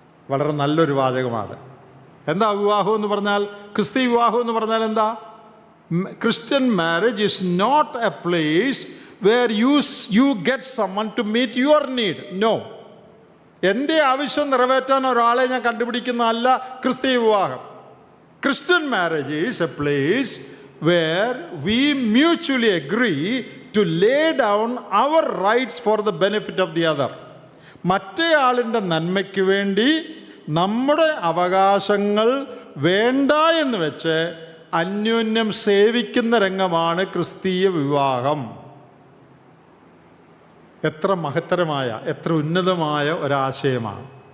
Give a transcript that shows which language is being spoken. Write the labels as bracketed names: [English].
[Malayalam] വളരെ നല്ലൊരു വാചകമാണ്. എന്താ വിവാഹം എന്ന് പറഞ്ഞാൽ? ക്രിസ്തീയ വിവാഹം എന്ന് പറഞ്ഞാൽ എന്താ? [English] Christian marriage is not a place where you get summon to meet your need. [Malayalam] No, എൻ്റെ ആവശ്യം നിറവേറ്റാൻ ഒരാളെ ഞാൻ കണ്ടുപിടിക്കുന്നതല്ല ക്രിസ്തീയ വിവാഹം. [English] Christian marriage is a place where we mutually agree to lay down our rights for the benefit of the other. [Malayalam] മറ്റേയാളിൻ്റെ നന്മയ്ക്ക് വേണ്ടി നമ്മുടെ അവകാശങ്ങൾ വേണ്ട എന്ന് വെച്ച് അന്യോന്യം സേവിക്കുന്ന രംഗമാണ് ക്രിസ്തീയ വിവാഹം. എത്ര മഹത്തരമായ, എത്ര ഉന്നതമായ ഒരാശയമാണ്.